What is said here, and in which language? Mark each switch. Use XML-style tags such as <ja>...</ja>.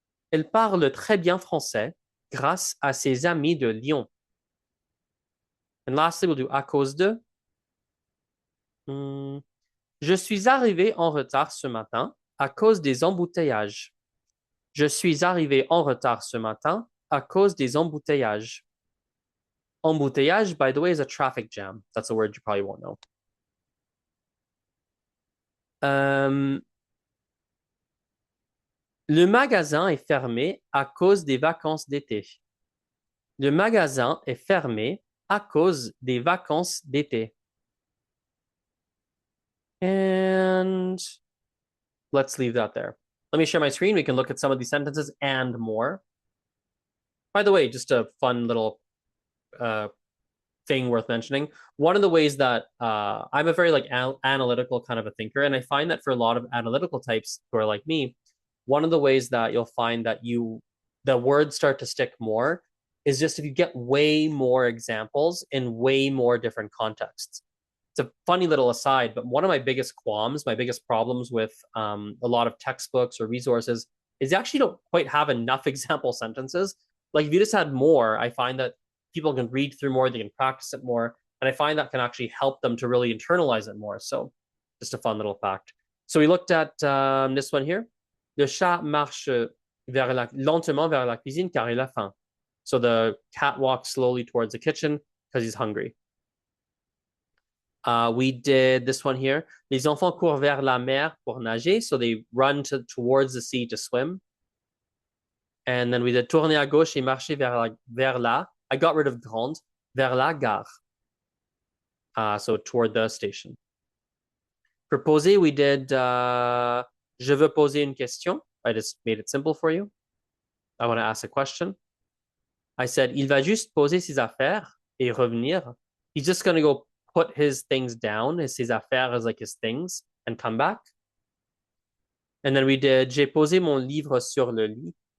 <fr>Elle parle très bien français grâce à ses amis de Lyon.</fr> <en>And lastly, we'll do</en> <fr>à cause de. Je suis arrivé en retard ce matin à cause des embouteillages. Je suis arrivé en retard ce matin à cause des embouteillages.</fr> <en>Embouteillage, by the way, is a traffic jam. That's a word you probably won't know.</en> <fr>Le magasin est fermé à cause des vacances d'été. Le magasin est fermé à cause des vacances d'été.</fr> <en>And let's leave that there. Let me share my screen. We can look at some of these sentences and more. By the way, just a fun little thing worth mentioning. One of the ways that I'm a very like analytical kind of a thinker, and I find that for a lot of analytical types who are like me, one of the ways that you'll find that the words start to stick more is just if you get way more examples in way more different contexts. It's a funny little aside, but one of my biggest qualms, my biggest problems with a lot of textbooks or resources is you actually don't quite have enough example sentences. Like if you just had more, I find that people can read through more, they can practice it more, and I find that can actually help them to really internalize it more. So just a fun little fact. So we looked at this one here.</en> <fr>Le chat marche lentement vers la cuisine car il a faim.</fr> <en>So the cat walks slowly towards the kitchen because he's hungry. We did this one here.</en> <fr>Les enfants courent vers la mer pour nager.</fr> <en>So they run towards the sea to swim. And then we did</en> <fr>tourner à gauche et marcher vers la.</fr> <en>I got rid of grande.</en> <fr>Vers la gare.</fr> <en>So toward the station. For poser, we did</en> <fr>je veux poser une question.</fr> <en>I just made it simple for you. I want to ask a question. I said,</en> <fr>il va juste poser ses affaires et revenir.</fr> <en>He's just going to go put his things down,</en> <fr>ses affaires</fr> <en>as like his things, and come back. And then we did,</en> <fr>j'ai posé mon livre sur le lit.</fr>